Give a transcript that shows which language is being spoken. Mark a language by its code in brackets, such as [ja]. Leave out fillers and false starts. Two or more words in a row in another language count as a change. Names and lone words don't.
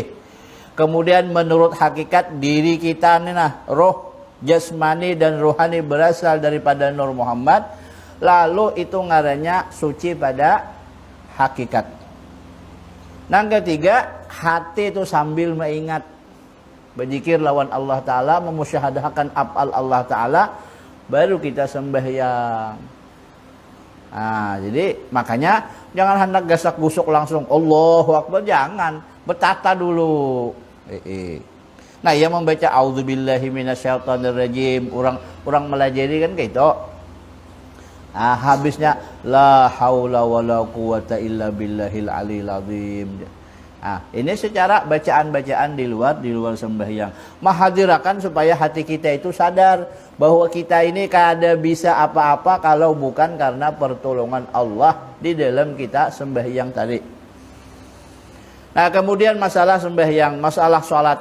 [id] Kemudian menurut hakikat diri kita nih nah, roh, jasmani dan rohani berasal daripada Nur Muhammad. Lalu itu ngarannya suci pada hakikat. Yang ketiga, hati itu sambil mengingat, berzikir lawan Allah Ta'ala, memusyahadahkan af'al Allah Ta'ala, baru kita sembahyang. Jadi makanya jangan hendak gasak-gusuk langsung Allahu Akbar, jangan, bertata dulu. Nah, ia membaca [ar] أعوذ بالله من الشيطان الرجيم, [id] orang melajari kan kayak itu. [ar] Habisnya لا حول ولا قوة إلا بالله العلي العظيم. [id] Ini secara bacaan-bacaan di luar sembahyang. Menghadirakan supaya hati kita itu sadar bahwa kita ini kada bisa apa-apa kalau bukan karena pertolongan Allah di dalam kita sembahyang tadi. Nah, kemudian masalah sembahyang, masalah sholat.